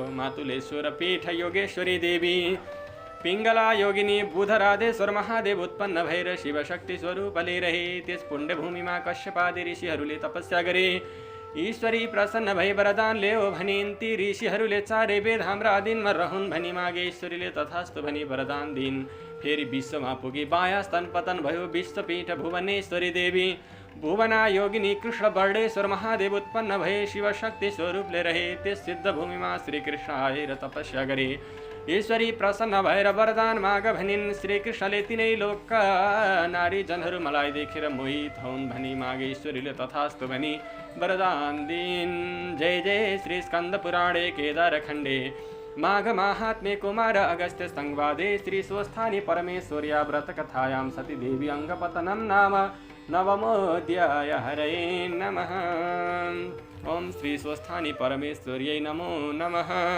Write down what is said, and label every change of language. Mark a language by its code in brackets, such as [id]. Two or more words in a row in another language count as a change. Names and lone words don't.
[ne] मातुलेश्वर पीठ योगेश्वरी देवी पिङ्गला योगिनी बुधराधेश्वर महादेव उत्पन्न भएर शिव शक्ति स्वरूपले रहे। त्यस पुण्य भूमिमा कश्यपादि ऋषिहरूले तपस्या गरे। ईश्वरी प्रसन्न भई वरदान ल्याऊ भनिन्। ती ऋषिहरूले 4 वेद हाम्रा अधीनमा रहन् भनी मागे। ईश्वरीले तथास्तु भनी वरदान दिइन्। फेरि विश्वमा पुगी बायाँ स्तन पतन भयो। विश्वपीठ भुवनेश्वरी देवी भुवना योगिनी कृष्ण वर्णेश्वर महादेव उत्पन्न भए शिव शक्ति स्वरूपले रहे। त्यस सिद्ध भूमिमा श्रीकृष्ण आएर तपस्या गरे। ईश्वरी प्रसन्न भएर वरदान माग भनिन्। श्रीकृष्णले तिनै लोकका नारी जनहरू मलाई देखेर मोहित हुन् भनी मागे। ईश्वरीले तथास्तु भनी वरदान दिइन्। [sa] जय जय श्री स्कंद पुराणे केदारखण्डे माघ माहात्म्ये कुमार अगस्त्य संवादे श्री स्वस्थानी परमेश्वर्या व्रत कथायां सती देवी अंगपतनं नाम नवमोऽध्याय। हरये नमः। ओम श्री स्वस्थानी परमेश्वर्यै नमो नमः।